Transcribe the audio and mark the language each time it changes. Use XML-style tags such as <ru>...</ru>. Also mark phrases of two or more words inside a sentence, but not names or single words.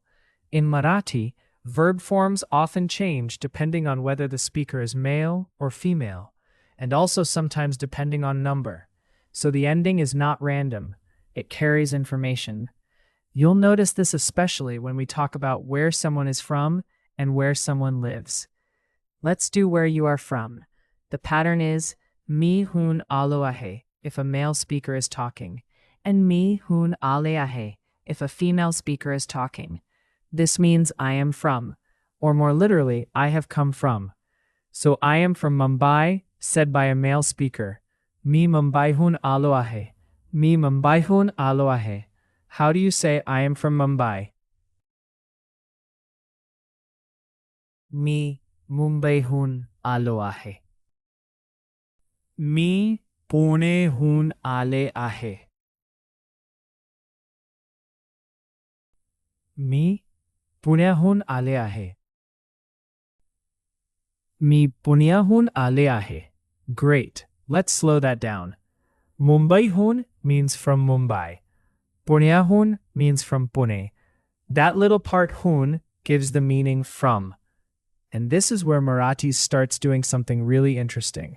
<en>In Marathi, verb forms often change depending on whether the speaker is male or female, and also sometimes depending on number. So the ending is not random. It carries information. You'll notice this especially when we talk about where someone is from and where someone lives. Let's do where you are from. The pattern is</en> <mr>मी हून आलो आहे</mr> <en>if a male speaker is talking, and</en> <mr>मी हून आले आहे</mr> <en>if a female speaker is talking. This means I am from, or more literally, I have come from. So I am from Mumbai, said by a male speaker.</en> <mr>मी मुंबई हून आलो आहे. मी मुंबई हून आलो आहे.</mr> <en>How do you say I am from Mumbai?</en> <mr>मी मुंबई हून आलो आहे. मी पुणे हून आले आहे. Mi पुण्याहून आले आहे. मी पुण्याहून आले आहे.</mr> <en>Great. Let's slow that down. Mumbaihun means from Mumbai. Punyahun means from Pune. That little part hun gives the meaning from. And this is where Marathi starts doing something really interesting.</en>